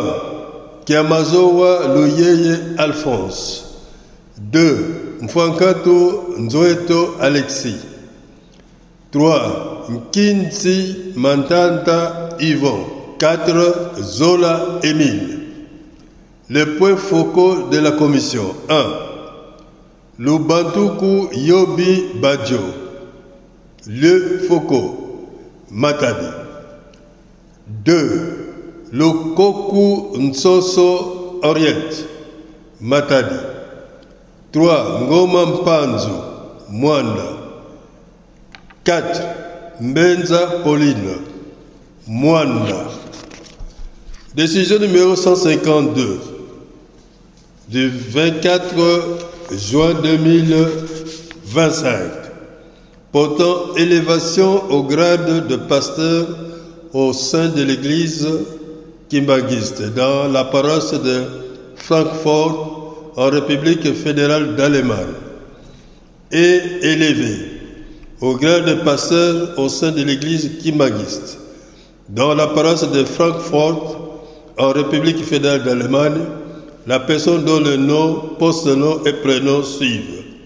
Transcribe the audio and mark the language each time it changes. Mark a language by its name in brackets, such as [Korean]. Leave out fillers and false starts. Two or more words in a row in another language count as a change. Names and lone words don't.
[French] Kiamazowa Luyeye Alphonse. 2. Mfwankato Nzoeto Alexis. 3. Nkinzi Mantanta Yvon. 4. Zola Émile. Les points focaux de la commission. 1. Lubantuku Yobi Badjo. Le Focaux, Matadi. 2. Lukoku Nsoso Orient, Matadi. 3. Ngoma Mpanzu, Mwanda. 4. Mbenza Pauline, Mwanda. Décision numéro 152 du 24 juin 2025 portant élévation au grade de pasteur au sein de l'église kimbanguiste dans la paroisse de Francfort en République fédérale d'Allemagne et élevé au grade de pasteur au sein de l'église kimbanguiste dans la paroisse de Francfort en République fédérale d'Allemagne, la personne dont le nom, post-nom et prénom suivent.